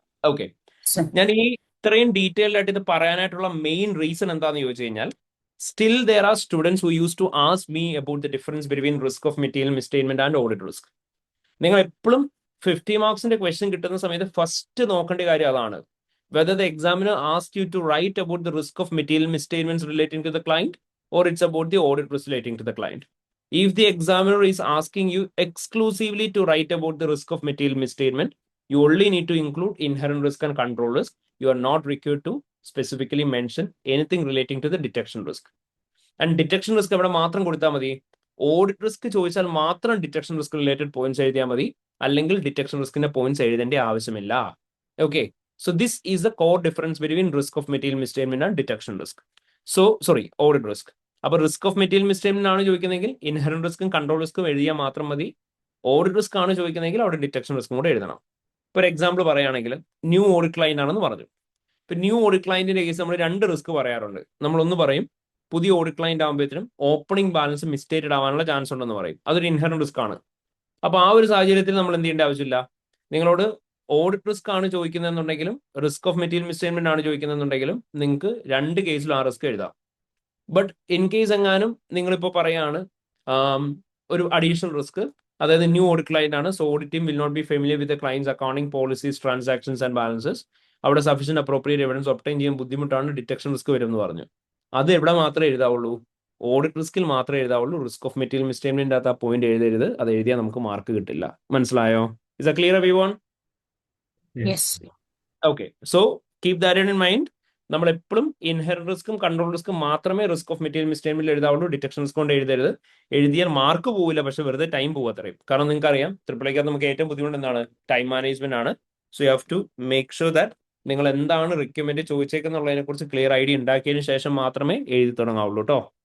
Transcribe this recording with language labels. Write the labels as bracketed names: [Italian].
[English] Okay. [Malayalam] ഞാൻ ഈ ഇത്രയും ഡീറ്റെയിൽഡ് ആയിട്ട് ഇത് പറയാനായിട്ടുള്ള മെയിൻ റീസൺ എന്താന്ന് ചോദിച്ചു കഴിഞ്ഞാൽ, [English] Still there are students who use to ask me about the difference between risk of material misstatement and audit risk. [Malayalam] നിങ്ങൾ എപ്പോഴും 50 മാർക്സിന്റെ ക്വസ്റ്റ്യൻ കിട്ടുന്ന സമയത്ത് ഫസ്റ്റ് നോക്കേണ്ട കാര്യം അതാണ്. [English] Whether the examiner asks you to write about the risk of material misstatements relating to the client, or it's about the audit risk relating to the client. If the examiner is asking you exclusively to write about the risk of material misstatement, you only need to include inherent risk and control risk. You are not required to specifically mention anything relating to the detection risk. And detection risk [Malayalam] അവിടെ മാത്രം കൊടുത്താൽ മതി. Audit risk ചോദിച്ചാൽ മാത്രം detection risk related points എഴുതിയാൽ മതി. അല്ലെങ്കിൽ detection റിസ്കിന്റെ points എഴുതേണ്ട ആവശ്യമില്ല. Okay. [English] So this is the core difference between risk of material misstatement and detection risk. So, sorry, audit risk. [Malayalam] അപ്പോൾ റിസ്ക് ഓഫ് മെറ്റീരിയൽ മിസ്റ്റേറ്റ്മെന്റ് ആണ് ചോദിക്കുന്നതെങ്കിൽ ഇൻഹെറന്റ് റിസ്ക്കും കൺട്രോൾ റിസ്ക്കും എഴുതിയാൽ മാത്രം മതി. ഓഡിറ്റ് റിസ്ക് ആണ് ചോദിക്കുന്നതെങ്കിൽ അവിടെ ഡിറ്റക്ഷൻ റിസ്ക്കും കൂടെ എഴുതണം. ഇപ്പോൾ ഒരു എക്സാമ്പിൾ പറയുകയാണെങ്കിൽ ന്യൂ ഓഡിറ്റ് ക്ലയന്റ് ആണെന്ന് പറഞ്ഞു. ഇപ്പൊ ന്യൂ ഓഡിറ്റ് ക്ലയന്റിന്റെ കേസ് നമ്മൾ 2 റിസ്ക് പറയാറുണ്ട്. നമ്മളൊന്ന് പറയും പുതിയ ഓഡിറ്റ് ക്ലയന്റ് ആകുമ്പോഴത്തേനും ഓപ്പണിംഗ് ബാലൻസ് മിസ്റ്റേറ്റഡ് ആവാനുള്ള ചാൻസ് ഉണ്ടെന്ന് പറയും. അതൊരു ഇൻഹെറന്റ് റിസ്ക് ആണ്. അപ്പൊ ആ ഒരു സാഹചര്യത്തിൽ നമ്മൾ എന്ത് ചെയ്യേണ്ട ആവശ്യമില്ല. നിങ്ങളോട് ഓഡിറ്റ് റിസ്ക് ആണ് ചോദിക്കുന്നതെന്നുണ്ടെങ്കിലും റിസ്ക് ഓഫ് മെറ്റീരിയൽ മിസ്റ്റേറ്റ്മെന്റ് ആണ് ചോദിക്കുന്നതെന്നുണ്ടെങ്കിലും നിങ്ങൾക്ക് 2 കേസിലും ആ റിസ്ക് എഴുതാം. ബട്ട് ഇൻ കേസ് എങ്ങാനും നിങ്ങളിപ്പോൾ പറയാണ് ഒരു അഡീഷണൽ റിസ്ക്, അതായത് ന്യൂ ഓഡിറ്റ് ക്ലയന്റ് ആണ്, [English] so audit team will not be familiar with the client's accounting policies transactions and balances, [Malayalam] അവിടെ സഫീഷ്യന്റ് അപ്രോപ്രിയേറ്റ് എവിഡൻസ് ഒബ്ടൈൻ ചെയ്യാൻ ബുദ്ധിമുട്ടാണ്, ഡിറ്റക്ഷൻ റിസ്ക് വരും എന്ന് പറഞ്ഞു. അത് എവിടെ മാത്രമേ എഴുതാവുള്ളൂ? ഓഡിറ്റ് റിസ്കിൽ മാത്രമേ എഴുതാവുള്ളൂ. റിസ്ക് ഓഫ് മെറ്റീരിയൽ മിസ്റ്റേറ്റ്മെന്റിന്റെ അകത്ത് ആ പോയിന്റ് എഴുതരുത്. അത് എഴുതിയാൽ നമുക്ക് മാർക്ക് കിട്ടില്ല. മനസ്സിലായോ? [English] Is a clear everyone? Yes. Okay, so keep that in mind. [Malayalam] നമ്മൾ എപ്പോഴും ഇൻഹെറന്റ് റിസ്ക്കും കൺട്രോൾ റിസ്ക്കും മാത്രമേ risk of material മിസ്റ്റേറ്റ്മെന്റിൽ എഴുതാവുള്ളൂ. Detection risk കൊണ്ട് എഴുതരുത്. എഴുതിയാൽ മാർക്ക് പോവില്ല, പക്ഷെ വെറുതെ ടൈം പോകും അത്രയും. കാരണം നിങ്ങൾക്ക് അറിയാം ട്രിപ്പിളേക്കകത്ത് നമുക്ക് ഏറ്റവും ബുദ്ധിമുട്ട് എന്താണ്? ടൈം മാനേജ്മെന്റ് ആണ്. [English] so you have to make sure that [Malayalam] നിങ്ങൾ എന്താണ് റിക്വയർമെന്റ് ചോദിച്ചേക്കുന്നുള്ളതിനെ കുറിച്ച് ക്ലിയർ ഐഡിയ ഉണ്ടാക്കിയതിനു ശേഷം മാത്രമേ എഴുതി തുടങ്ങാവുള്ളൂ കേട്ടോ.